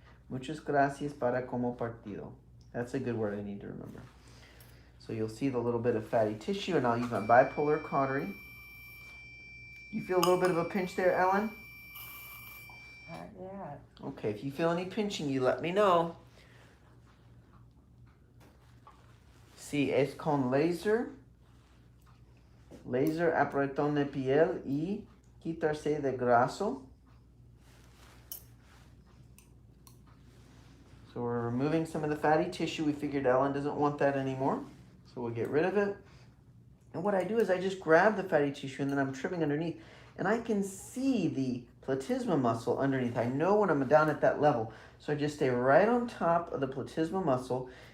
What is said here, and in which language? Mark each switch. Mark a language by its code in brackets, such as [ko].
[es] Muchas gracias para como partido. [en] That's a good word I need to remember. So you'll see the little bit of fatty tissue, and I'll use my bipolar cautery. You feel a little bit of a pinch there, Ellen? Yeah. Okay, if you feel any pinching, you let me know. [es] Si es con laser apretón de piel y quitarse de graso. [en] So we're removing some of the fatty tissue. We figured Ellen doesn't want that anymore, so we'll get rid of it. And what I do is I just grab the fatty tissue and then I'm trimming underneath, and I can see the platysma muscle underneath. I know when I'm down at that level, so I just stay right on top of the platysma muscle.